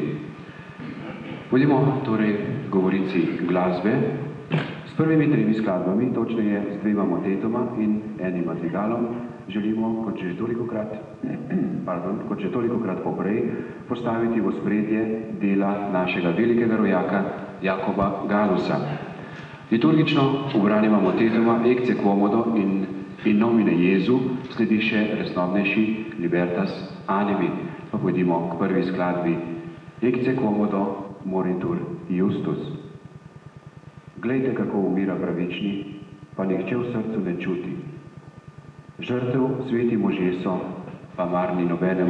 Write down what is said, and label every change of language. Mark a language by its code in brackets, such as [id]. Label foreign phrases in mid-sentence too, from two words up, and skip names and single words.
[sl] Pojdimo torej govorici glasbe. S prvimi 3 skladbami, točneje z 2 motetoma in enim madrigalom, želimo, kot že tolikokrat poprej, postaviti v ospredje dela našega velikega rojaka Jakoba Galusa. Liturgično ubranima motetoma Ecce Quomodo in In nomine Jesu sledi še resnobnejši Libertas Animi. Pa pojdimo k prvi skladbi Ecce Quomodo Moritur Justus. Glejte, kako umira pravični, pa nihče v srcu ne čuti. Žrtev sveti možje so, pa mar ni nobenemu.